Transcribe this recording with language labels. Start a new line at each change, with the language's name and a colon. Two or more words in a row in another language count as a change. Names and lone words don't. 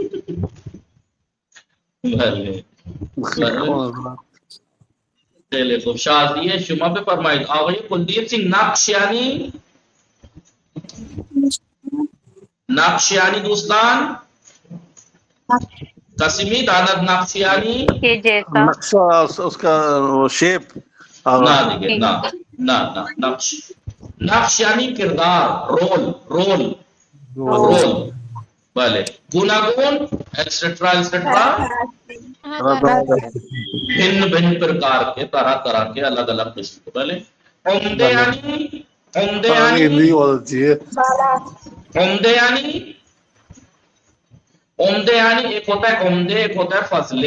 Persian: بله خیلی خوب. شازیه شما بفرمایید. آقای کلدیپ سینگ نقش یعنی؟ نقش یعنی دوستان کسی میداند نقش یعنی؟
Urdu: یہ جیسا. نقشہ اس کا شیپ.
Persian: نه دیگه نه نقش یعنی کردار، رول. بله گوناگون
Urdu: ایٹسٹرا ایٹسٹرا، بھن پرکار کے، طرح کے، الگ الگ قسم کے. بھلے عمدے یعنی ایک ہوتا ہے عمدے، ایک ہوتا ہے فضلے.